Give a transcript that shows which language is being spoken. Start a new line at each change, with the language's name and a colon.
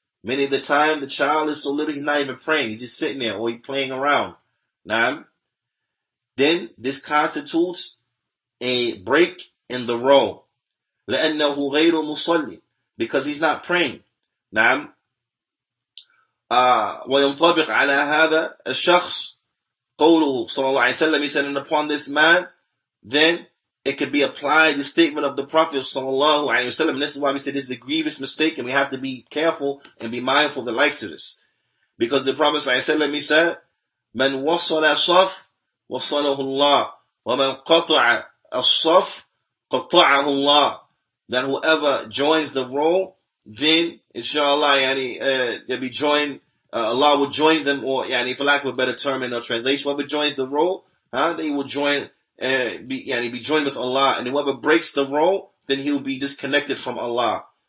English: Many of the time, the child is so little, he's not even praying. He's just sitting there or he's playing around. Now, then this constitutes a break in the row.
Arabic: لأنه غير مصلي.
English: Because he's not praying.
Arabic: نعم. وينطبق على هذا الشخص قوله صلى الله عليه وسلم.
English: He said, and upon this man, then it could be applied, the statement of the Prophet sallallahu alaihi wasallam. And this is why we say this is a grievous mistake, and we have to be careful and be mindful of the likes of this. Because the Prophet sallallahu alaihi wasallam, he said,
Arabic: من وصل الصف وصله الله ومن قطع الصف قطعه الله.
English: That whoever joins the row, then inshallah, they'll be joined. Allah will join them, or for lack of a better term in a translation, whoever joins the row, they will join. Be joined with Allah, and whoever breaks the row, then he'll be disconnected from Allah.